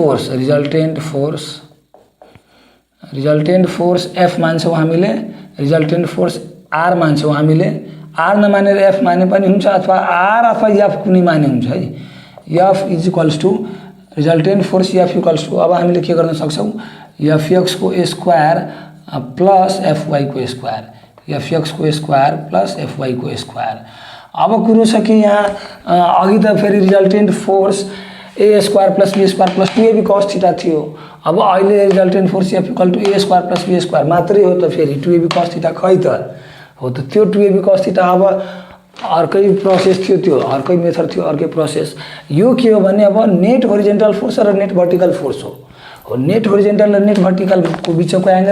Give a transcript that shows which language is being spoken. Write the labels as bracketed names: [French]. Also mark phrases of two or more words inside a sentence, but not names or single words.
[Nepali] फोर्स F मान्छौं हामीले [English] resultant force R [Nepali] मान्छौं हामीले R नमानेर F माने पनि हुन्छ अथवा R अथवा F कुनै माने हुन्छ है [English] F is equals to resultant force F equals to [Nepali] अब हामीले के गर्न सक्छौं Fx को [English] square plus Fy [Nepali] को स्क्वायर Fx को [English] square plus Fy [Nepali] को स्क्वायर अब कुरो छ कि यहाँ अघि त फेरि [English] resultant force a square plus b square plus 2ab cos theta [Nepali] थियो अब अहिले रिजल्टेन्ट [English] force F equal to a square plus b square [Nepali] मात्रै हो त फेरि [English] 2ab cos theta [Nepali] खै त हो त त्यो [English] 2ab cos theta [Nepali] अब अर्कै प्रोसेस थियो त्यो अर्कै मेथड थियो अर्कै प्रोसेस यो के हो भने अब [English] net horizontal force [Nepali] र [English] net vertical force [Nepali] हो हो [English] net horizontal [Nepali] र [English] net verticalको [Nepali] बिचको एंगल